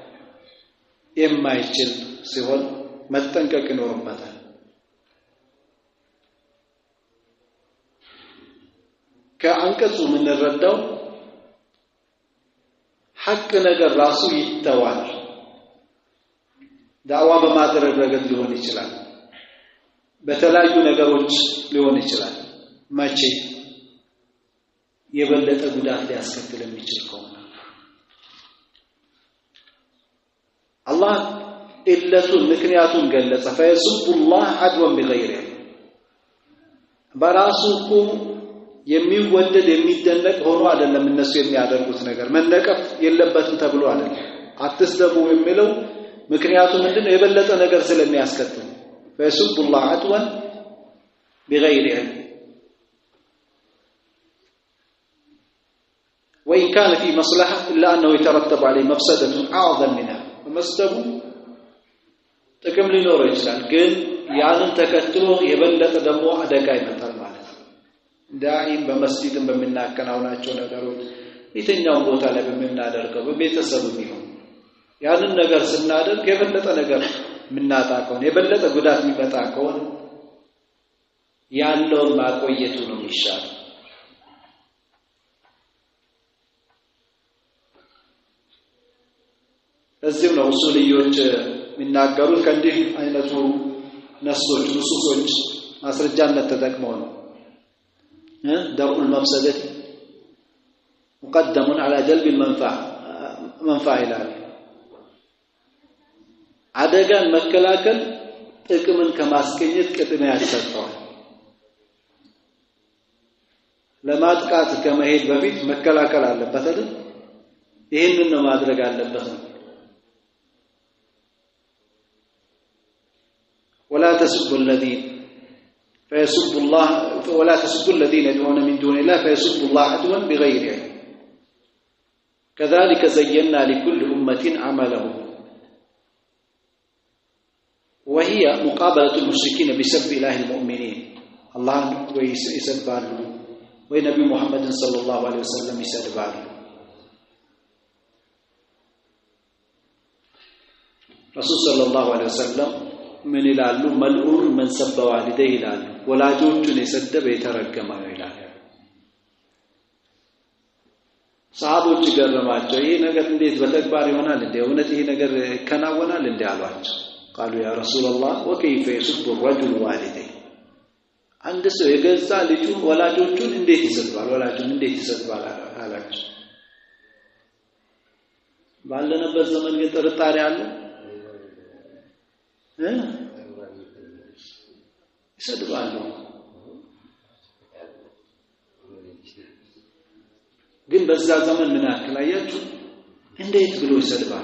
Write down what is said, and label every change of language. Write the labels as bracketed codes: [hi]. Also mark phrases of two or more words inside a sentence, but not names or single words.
[am] የማይችል ሲሆን መጠንቀቅ ይኖርበታል። ከአንቀጹ የምንረዳው ሐቅ ነገር ራሱ ይተዋል። ዳዋ በማድረግ ረገድ ሊሆን ይችላል፣ በተለያዩ ነገሮች ሊሆን ይችላል። መቼ የበለጠ ጉዳት ሊያስከትል የሚችል ከሆነ አላህ ኢለቱን ምክንያቱን ገለጸ። [ar] فيسب الله عدوا بغير [am] በራሱ እኮ የሚወደድ የሚደነቅ ሆኖ አይደለም እነሱ የሚያደርጉት ነገር መነቀፍ የለበትም ተብሎ አይደለም። አትስደቡ የሚለው ምክንያቱ ምንድነው? የበለጠ ነገር ስለሚያስከትል [ar] فيسب الله عدوا بغير علم وإن كان في مصلحة إلا أنه يترتب عليه مفسدة أعظم منها [am] መስደቡ ጥቅም ሊኖረው ይችላል፣ ግን ያንን ተከትሎ የበለጠ ደግሞ አደጋ ይመጣል ማለት ነው። ዳኢም በመስጂድም በሚናከናውናቸው ነገሮች የትኛውም ቦታ ላይ በሚናደርገው በቤተሰብም ይሁን ያንን ነገር ስናደርግ የበለጠ ነገር ምናጣ ከሆነ የበለጠ ጉዳት የሚመጣ ከሆነ ያለውን ማቆየቱ ነው የሚሻለው። እዚህም ነው ኡሱልዮች የሚናገሩት ከእንዲህ አይነቱ ነስሶች ንሱሶች ማስረጃነት ተጠቅመው ነው [ar] درء المفسدة مقدم على جلب المنفعة [am] ይላል። አደጋን መከላከል ጥቅምን ከማስገኘት ቅድሚያ ይሰጠዋል። ለማጥቃት ከመሄድ በፊት መከላከል አለበት አይደል? ይሄንን ነው ማድረግ አለበት። [ar] ولا تسبوا الذين فيسبوا الله ولا تسبوا الذين يدعون من دون الله فيسبوا الله عدوا بغير علم كذلك زينا لكل أمة عملهم وهي مقابلة المشركين بسب إله المؤمنين الله يسبح ونبي محمد صلى الله عليه وسلم يسبح رسول صلى الله عليه وسلم من [am] ይላሉ መልኡን [ar] من سب والديه [am] ይላሉ ወላጆቹን የሰደበ የተረገመ ነው ይላሉ። ሰሃቦች ገረማቸው። ይሄ ነገር እንዴት በተግባር ይሆናል እንዴ? እውነት ይሄ ነገር ከናወናል እንዴ አሏቸው። [ar] قالوا يا رسول الله وكيف يسب الرجل والديه [am] አንድ ሰው የገዛ ልጁን ወላጆቹን እንዴት ይሰድባል? ወላጆቹን እንዴት ይሰድባል አላቸው። ባለነበት ዘመን ግን ጥርጣሬ አለ ይሰድባሉ። ግን በዛ ዘመን ምን አከላያችሁ እንዴት ብሎ ይሰድባል?